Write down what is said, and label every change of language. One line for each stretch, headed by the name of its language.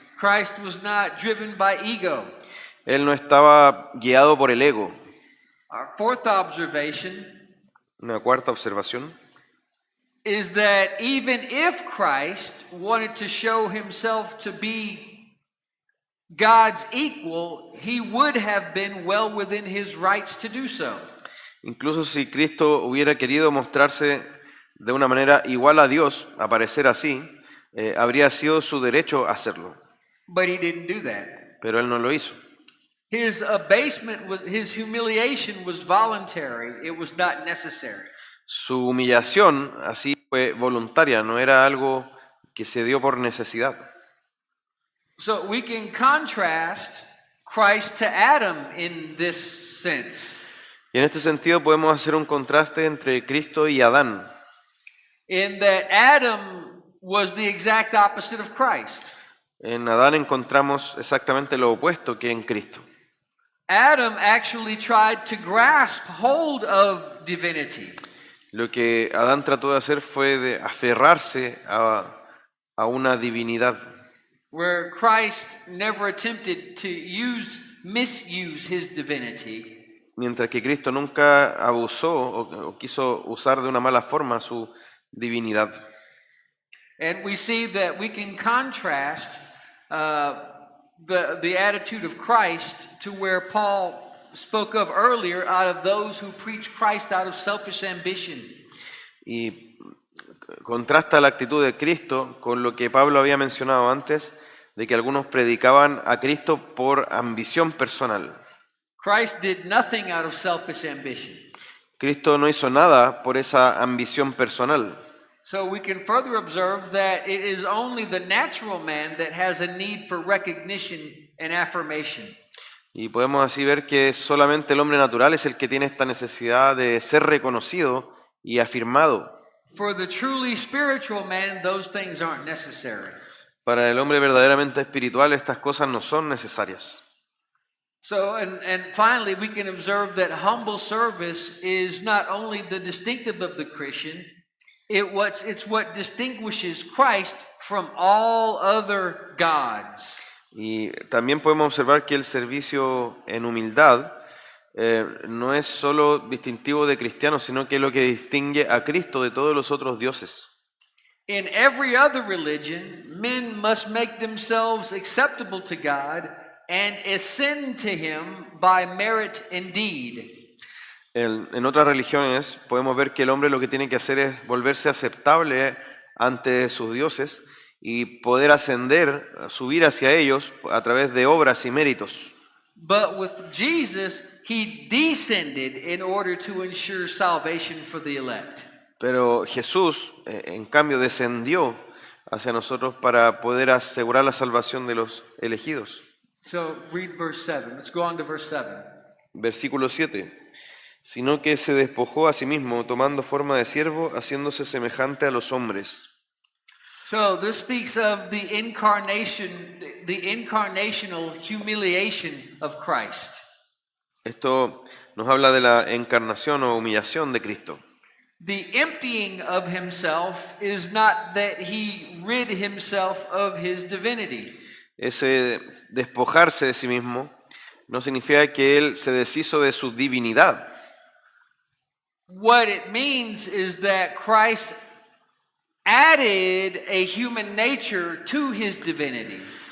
English: Christ was not driven by ego.
Spanish: Él no estaba guiado por el ego.
English: Our fourth observation
Spanish: Una cuarta observación
English: is that even if Christ wanted to show himself to be God's equal, he would have been well within his rights to do so.
Spanish: incluso si Cristo hubiera querido mostrarse de una manera igual a Dios, aparecer así, habría sido su derecho hacerlo.
English: But he didn't do that.
Spanish: Pero Él no lo hizo.
English: His his humiliation was voluntary. It was not necessary.
Spanish: Su humillación así fue voluntaria, no era algo que se dio por necesidad.
English: So we can contrast Christ to Adam in this sense.
Spanish: Y en este sentido podemos hacer un contraste entre Cristo y Adán,
English: In that Adam was the exact opposite of Christ.
Spanish: En Adán encontramos exactamente lo opuesto que en Cristo.
English: Adam actually tried to grasp hold of divinity.
Spanish: Lo que Adán trató de hacer fue de aferrarse a una divinidad,
English: Where Christ never attempted to misuse his divinity.
Spanish: mientras que Cristo nunca abusó o quiso usar de una mala forma su divinidad.
English: And we see that we can contrast the attitude of Christ to where Paul spoke of earlier, out of those who preach Christ out of selfish ambition.
Spanish: Y contrasta la actitud de Cristo con lo que Pablo había mencionado antes, de que algunos predicaban a Cristo por ambición personal.
English: Christ did nothing out of selfish ambition.
Spanish: Cristo no hizo nada por esa ambición personal.
English: So we can further observe that it is only the natural man that has a need for recognition and affirmation.
Spanish: Y podemos así ver que solamente el hombre natural es el que tiene esta necesidad de ser reconocido y afirmado.
English: For the truly spiritual man, those things aren't necessary.
Spanish: Para el hombre verdaderamente espiritual estas cosas no son necesarias.
English: So, and finally, we can observe that humble service is not only the distinctive of the Christian, it's what distinguishes Christ from all other gods.
Spanish: Y también podemos observar que el servicio en humildad no es solo distintivo de cristianos, sino que es lo que distingue a Cristo de todos los otros dioses.
English: In every other religion, men must make themselves acceptable to God and ascend to Him by merit and deed.
Spanish: En otras religiones podemos ver que el hombre lo que tiene que hacer es volverse aceptable ante sus dioses y poder ascender, subir hacia ellos a través de obras y méritos.
English: But with Jesus, He descended in order to ensure salvation for the elect.
Spanish: Pero Jesús, en cambio, descendió hacia nosotros para poder asegurar la salvación de los elegidos.
English: So read verse 7. Let's go on to verse 7.
Spanish: Versículo 7. Sino que se despojó a sí mismo, tomando forma de siervo, haciéndose semejante a los hombres.
English: So this speaks of the incarnational humiliation of Christ.
Spanish: Esto nos habla de la encarnación o humillación de Cristo.
English: The emptying of himself is not that he rid himself of his divinity.
Spanish: Ese despojarse de sí mismo no significa que él se deshizo de su divinidad.
English: What it means is that Christ added a human nature to his divinity.